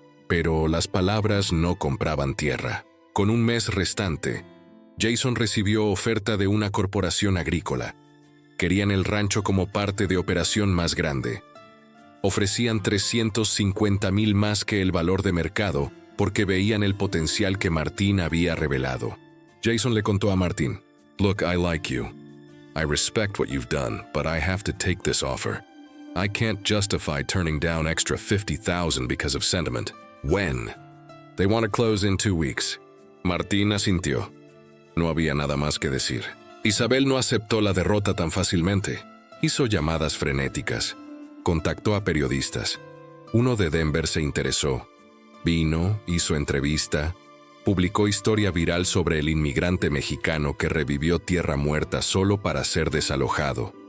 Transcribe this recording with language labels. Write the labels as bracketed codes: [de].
[es] Pero las palabras no compraban tierra. Con un mes restante, Jason recibió oferta de una corporación agrícola. Querían el rancho como parte de operación más grande. Ofrecían 350,000 más que el valor de mercado porque veían el potencial que Martín había revelado. Jason le contó a Martín, [en] «Look, I like you. I respect what you've done, but I have to take this offer. I can't justify turning down extra $50,000 because of sentiment. When? They want to close in 2 weeks. [es] Martín asintió. No había nada más que decir. Isabel no aceptó la derrota tan fácilmente. Hizo llamadas frenéticas. Contactó a periodistas. Uno de Denver se interesó. Vino, hizo entrevista. Publicó historia viral sobre el inmigrante mexicano que revivió tierra muerta solo para ser desalojado.